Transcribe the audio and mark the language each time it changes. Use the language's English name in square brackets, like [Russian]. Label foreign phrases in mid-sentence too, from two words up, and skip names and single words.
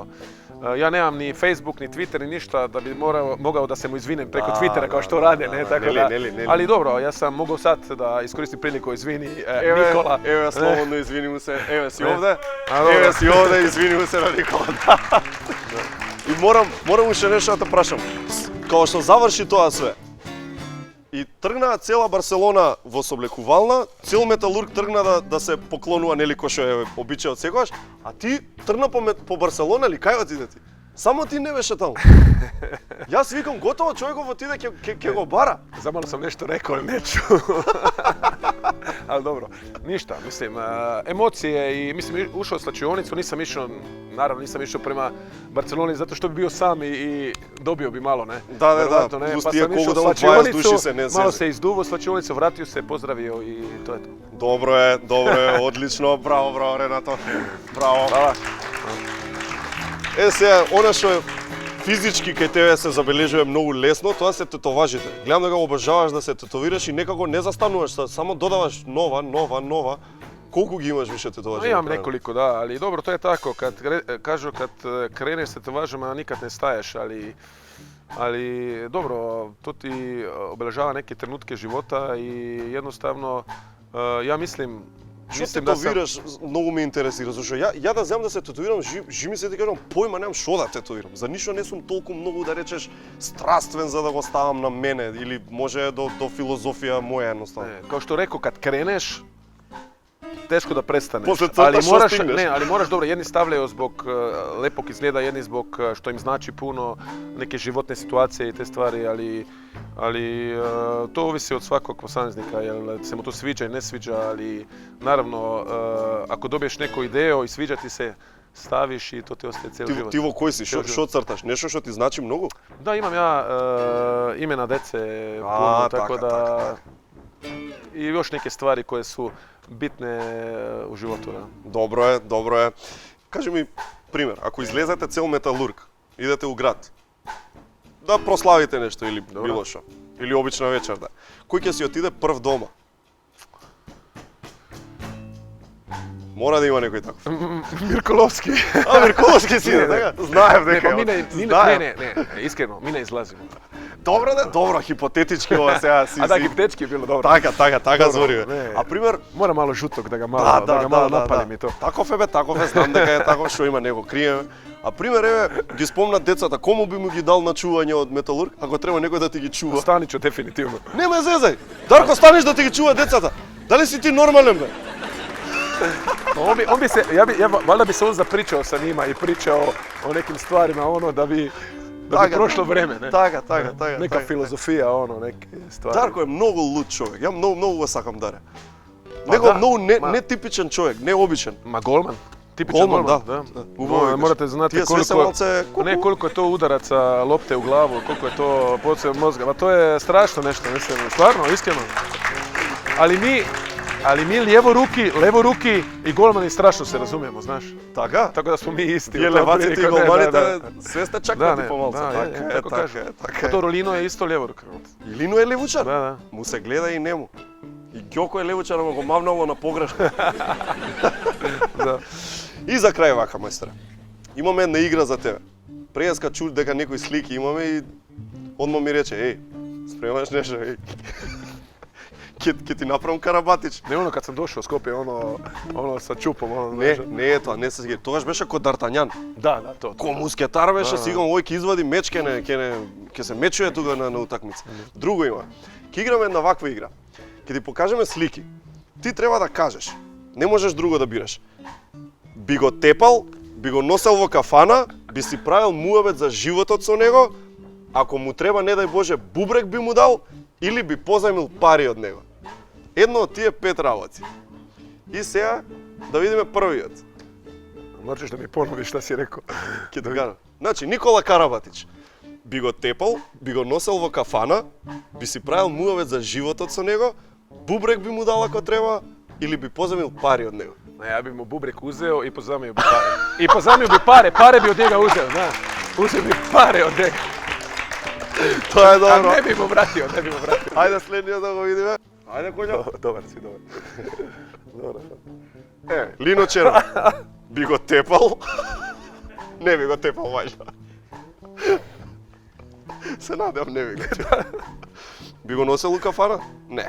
[Serbian] Ja nemam ni Facebook, ni Twitter, ni ništa da bi mogao da se mu izvinem preko Twittera kao što rade, ne, tako da. Ali dobro, ja sam mogao sad da iskoristim priliku izvini Nikola. Evo ja slobodno izvini mu se, evo si ovdje, izvini mu se na Nikola. I moram še nešto da te prašam. Kao što završi [Macedonian] тоа sve, И тргна цела Барселона во соблекувална, цел Металург тргна да се поклонува нели кој што е обичај од секогаш, а ти тргна по Барселона или кај отиде ти? Само ти не беше таму. Јас викам готово човеков отиде ќе го бара. [Serbian] Замало sam nešto rekao, ali neću. Ali dobro, ništa, mislim, emocije i mislim, ušao u slačionicu, nisam išao prema Barceloni zato što bi bio sam i dobio bi malo, ne? Da, ne? plus Pa tije sam išao u kogo da 20 slačionicu, duši se ne malo seze. se izduvo u slačionicu, vratio se, pozdravio i to je to. [Macedonian] Dobro е, одлично, браво Ренато. Браво. [Serbian] Hvala. [Macedonian] Сега, она што е физички кај тебе се забележува многу лесно, тоа се тетоважите. Гледам да го обожаваш да се тетовираш и некако не застануваш, само додаваш нова. Колку ги имаш више тетоважи? [Serbian] Imam nekoliko, da, ali dobro, to je tako, kažu kad kreneš sa tetovažama nikad ne staješ, ali dobro, to ti obeležava neke trenutke života i jednostavno, ja mislim [Macedonian] Што тетовираш, многу ме интересира, зашто ја да земам да се тетовирам, жи ми се да кажам, појма немам што да тетовирам. За ништо не сум толку многу да речеш страствен за да го ставам на мене или може до филозофија моја едноставно. [Serbian] Kao što rekao, kad kreneš, teško da prestaneš. [Macedonian] После црта што стигнеш? [Serbian] Ali moraš dobro, jedni stavljaju zbog lepog izgleda, jedni zbog što im znači puno, neke životne situacije i te stvari, ali to ovisi od svakog posameznika, jel se mu to sviđa i ne sviđa, ali naravno, ako dobiješ neku ideju i sviđa ti se, staviš i to ti ostaje cijeli život. [Macedonian] Ti во кој си? Што црташ? Нешто што ти значи многу? [Serbian] Da, imam ja imena dece puno, tako da... I još neke stvari koje su bitne u životu. Da. [Macedonian] Добро е. Кажи ми, пример, ако излезете цел Металург, идете у град, да прославите нешто или било што, или обична вечер, да. Кој ќе си отиде прв дома? Мора да има некој таков. Mirkolovski. Mirkolovski si иде, така? Знаев дека. [Serbian] Ne, iskreno, mi ne izlazimo. [Macedonian] Добро, хипотетички ова сега си. [Serbian] A da, hipotetički je bilo dobro. [Macedonian] Така звори. А пример, [Serbian] mora malo žutog da ga malo napalim i to. [Macedonian] Таков е, знам дека е таков, што има него криеме. А пример, еве, ги спомнат децата, кому би му ги дал на чување од Металург, ако треба некој да ти ги чува? [Serbian] Staniću, definitivno. [Macedonian] Нема зезај. Дарко, станеш да ти ги чува децата. Дали си ти нормален, бе? [Serbian] On bi se, valjda bi se on zapričao sa njima i pričao o nekim stvarima, ono, da bi prošlo vreme, ne? [Macedonian] Така. [Serbian] Neka filozofija, ono, neke stvari. [Macedonian] Дарко е многу луд човек. Ја многу го сакам Даре. Него многу нетипичен човек, необичен. [Serbian] Ma golman. Tipičan golman, da. Morate znati koliko je to udaraca lopte u glavu, koliko je to podsjeva mozga. Pa to je strašno nešto, mislim, stvarno, iskreno. Ali mi levoruki i golmani strašno se razumijemo, znaš. [Macedonian] Така? [Serbian] Tako da smo mi isti. [Macedonian] Је леваците и голманите све сте чакнати помалку. Така. [Serbian] To Rolino je isto ljevoruk. [Macedonian] И Лино е левучар? [Serbian] Da. [Macedonian] Му се гледа и нему. И Ѓоко е левучар, ама го мавнало на погрешно. [Serbian] Da. [Macedonian] И за крај вака, мајсторе. Имаме една игра за тебе. Преска чур дека некои слики имаме и одма ми рече, еј, спремаш нешто, еј. Ке ти направам карабатич. [Serbian] Ne ono kad sam došao u Skopje, ono sa čupom, ono, [Macedonian] Не е тоа, не се сеќавам. Тогаш беше кod Д'Артањан. [Serbian] Da, to. [Macedonian] Ко мускетар беше, сигурно овој ќе извади меч, ќе се мечуе тука на утакмица. Друго има. Ќе играме една ваква игра. Ќе ти покажеме слики. Ти треба да кажеш. Не можеш друго да бираш. Би го тепал, би го носел во кафана, би си правил муабет за животот со него, ако му треба, не дај Боже, бубрек би му дал, или би позајмил пари од него. Едно од тие 5 работи. И сега да видиме првиот. Можеш да ми поновиш [Serbian] šta si rekao. [Macedonian] Ќе ти кажам. Значи, Никола Карабатич би го тепал, би го носел во кафана, би си правил муавет за животот со него, бубрек би му дал ако треба, или би позајмил пари од него. [Serbian] Ja bi mu bubrek uzeo i pozamio bi pare. I pozamio bi pare bi od njega uzeo, znaš. Uzeo bi pare od njega. [Macedonian] Тоа е добро. [Serbian] A ne bi mu vratio. [Macedonian] Ајде следниот да го видиме. Ајде коња. [Serbian] Dobar si, dobar. [Macedonian] Лино Черов би го тепал. Не би го тепал вајда. Се надевам не би го тепал. Би го носел у кафана? Не.